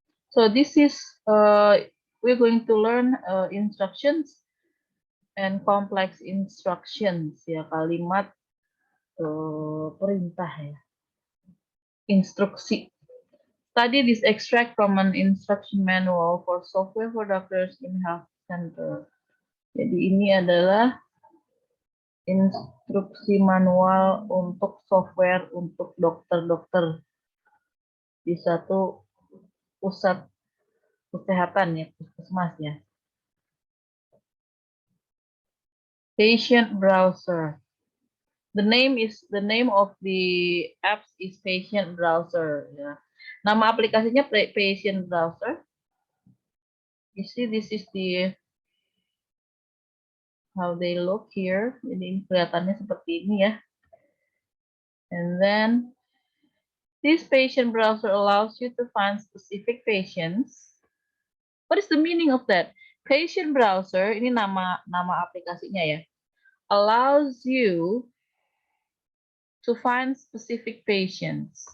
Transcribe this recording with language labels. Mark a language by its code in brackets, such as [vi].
[en] So this is we're going to learn instructions and complex instructions ya, [id] kalimat perintah ya, instruksi. [en] Study this extract from an instruction manual for software for doctors in health center. [id] Jadi ini adalah instruksi manual untuk software untuk dokter-dokter di satu pusat kesehatan ya, puskesmas ya. [en] Patient browser. The name of the apps is Patient Browser. Ya. [id] Nama aplikasinya Patient Browser. [en] You see, this is the how they look here. [id] Jadi kelihatannya seperti ini ya. [en] And then this Patient Browser allows you to find specific patients. What is the meaning of that? [id] Patient Browser ini nama aplikasinya ya. [en] Allows you to find specific patients.